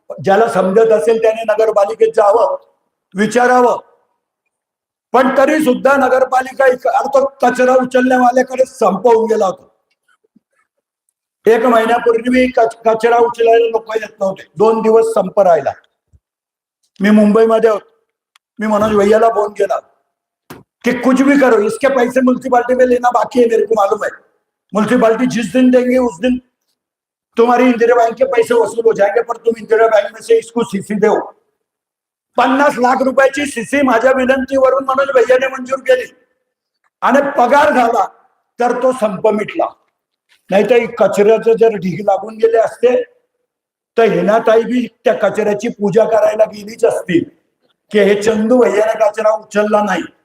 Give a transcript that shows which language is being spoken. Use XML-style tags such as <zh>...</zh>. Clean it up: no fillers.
<mr>ज्याला समजत असेल त्याने नगरपालिकेत जावं, विचारावं. पण तरी सुद्धा नगरपालिका तो कचरा उचलण्यावाल्याकडे संप होऊन गेला होता. 1 महिन्यापूर्वी कचरा उचलायला लोक येत नव्हते. 2 दिवस संप राहिला. मी मुंबईमध्ये होतो. मी मनोज भैयाला फोन केला कि</mr> <hi>कुछ भी करो इसके पैसे म्युन्सिपालिटी में लेना बाकी है. मेरे को मालूम है म्युन्सिपालिटी जिस दिन देंगे उस दिन तुम्हारी इंदिरा बैंक के पैसे वसूल हो जाएंगे, पर तुम इंदिरा बैंक में से इसको CC दो.</hi> <mr>50 लाख रुपयाची CC माझ्या विनंतीवरून मनोज भैयाने मंजूर केली आणि पगार झाला तर तो संप मिटला. नाहीतर कचऱ्याचं जर ढीग लागून गेले असते तर हिनाताई बी त्या कचऱ्याची पूजा करायला गेलीच असती की हे चंदू भैयाने कचरा उचलला नाही.</mr>